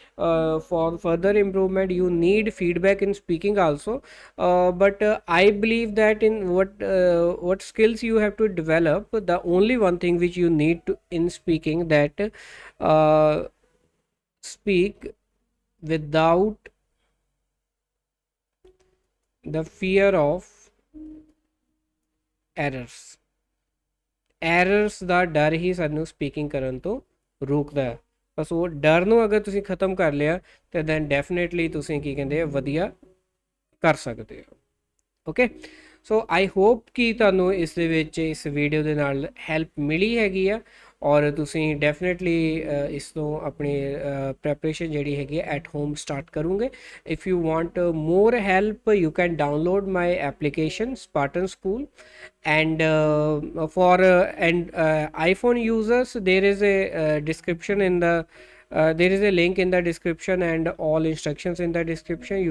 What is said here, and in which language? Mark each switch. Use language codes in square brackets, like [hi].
[en] For further improvement you need feedback in speaking also, but I believe that in what skills you have to develop, the only one thing which you need to in speaking, that uh, speak without the fear of errors. [pa] Errors ਦਾ ਡਰ ਹੀ ਸਾਨੂੰ speaking ਕਰਨ ਤੋਂ ਰੋਕਦਾ ਹੈ। ਬਸ ਉਹ ਡਰ ਨੂੰ ਅਗਰ ਤੁਸੀਂ ਖ਼ਤਮ ਕਰ ਲਿਆ ਤਾਂ ਦੈਨ ਡੈਫੀਨੇਟਲੀ ਤੁਸੀਂ ਕੀ ਕਹਿੰਦੇ ਆ ਵਧੀਆ ਕਰ ਸਕਦੇ ਹੋ। ਓਕੇ, [en] so I hope [pa] ਕਿ ਤੁਹਾਨੂੰ ਇਸ ਦੇ ਵਿੱਚ ਇਸ ਵੀਡੀਓ ਦੇ ਨਾਲ ਹੈਲਪ ਮਿਲੀ ਹੈਗੀ ਆ, ਔਰ ਤੁਸੀਂ ਡੈਫੀਨੇਟਲੀ ਇਸ ਤੋਂ ਆਪਣੀ ਪ੍ਰੈਪਰੇਸ਼ਨ ਜਿਹੜੀ ਹੈਗੀ ਐਟ ਹੋਮ ਸਟਾਰਟ ਕਰੋਗੇ। [en] If you want more help, you can download my application Spartan School, and for and iPhone users, there is a description in the there is a link in the description and all instructions in the description.